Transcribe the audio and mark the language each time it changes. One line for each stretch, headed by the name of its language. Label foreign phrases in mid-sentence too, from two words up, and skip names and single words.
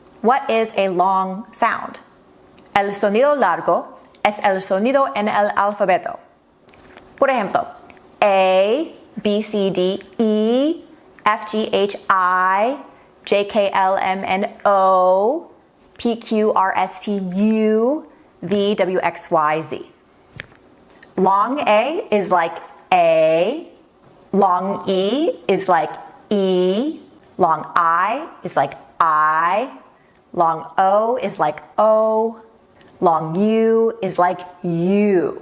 English: What is a long sound?
Spanish: El sonido largo es el sonido en el alfabeto. Por ejemplo, A,
English: B, C, D, E, F, G, H, I, J, K, L, M, N, O, P, Q, R, S, T, U, V, W, X, Y, Z. Long A is like A, long E is like E, long I is like I, long O is like O, long U is like U.